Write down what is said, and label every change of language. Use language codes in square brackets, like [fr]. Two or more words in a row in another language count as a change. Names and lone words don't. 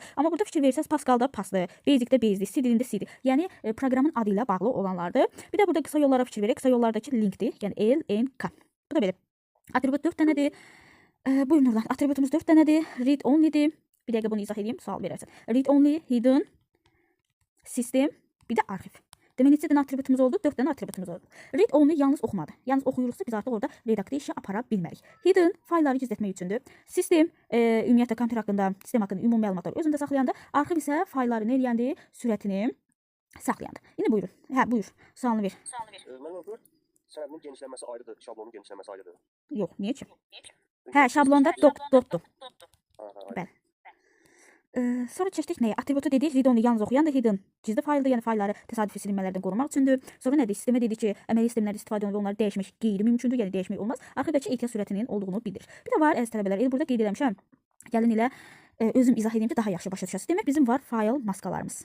[az] Amma burada fikir verirsəz, Pascalda Pasdır, Basicdə Basic, C dilində C-dir. Yəni proqramın adı ilə bağlı olanlardır. Bir də burada qısa yollara fikir verək. Qısa yollardakı linkdir. Yəni LNK. Bu da belə. Atribut 4 dənədir. Buyurun oradan. Atributumuz 4 dənədir. [en] Read only'dir. [az] Bir dəqiqə bunu izah edeyim, sual verərsən. [en] Read only, hidden, system, [az] bir də arxiv. Demək neçə dənə atributumuz oldu? 4 dənə atributumuz oldu. [en] Read only [az] yalnız oxumadı. Yalnız oxuyuruqsa biz artıq orada redaktə işi apara bilmərik. Hidden faylları gizlətmək üçündür. System ümumiyyətlə kompüter haqqında, sistem haqqında ümumi məlumatları özündə saxlayanda, arxiv isə faylları nə eləyəndi? Sürətini saxlayandı. İndi buyurun. Hə, buyur. Sualını ver. Mənim öpür. Sənədinin genişlənməsi ayrıdır, şablonun genişlənməsi ayrıdır. Yox, niyə ki? Hə, şablonda dotdur. Bəli. Sonra keçdik nəyə? Atributu dedik, [en] read only [az] yalnız oxuyan da hidden gizli fayldır, yəni faylları təsadüfi silinmələrdən qorumaq üçündür. Sonra nədir? Sistemə dedik ki, əməliyyat sistemlərdə istifadə olunur, onları dəyişmək qeyri-mümkündür, yəni dəyişmək olmaz. Arxivdəki ehtiyat sürətinin olduğunu bildirir. Bir də var əziz tələbələr, burada qeyd etmişəm. Gəlin elə özüm izah edeyim ki, daha yaxşı başa düşəsiniz. Demək bizim var fayl maskalarımız.